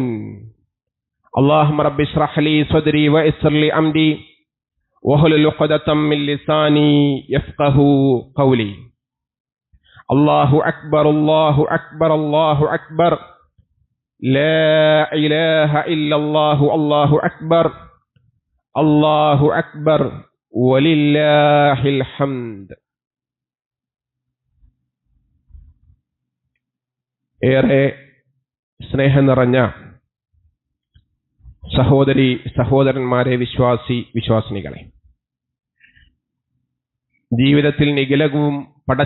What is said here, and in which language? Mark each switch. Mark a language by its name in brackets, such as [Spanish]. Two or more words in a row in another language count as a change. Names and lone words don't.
[Arabic] اللهم رب اشرح لي صدري ويسر لي أمري واحلل عقدة من لساني يفقهوا قولي. الله أكبر الله أكبر الله أكبر، لا إله إلا الله، الله أكبر الله أكبر ولله الحمد. [Malayalam] ഏറെ സ്നേഹം നിറഞ്ഞ സഹോദരി സഹോദരന്മാരെ, വിശ്വാസിനികളെ, ജീവിതത്തിൽ നിഖിലവും പടച്ച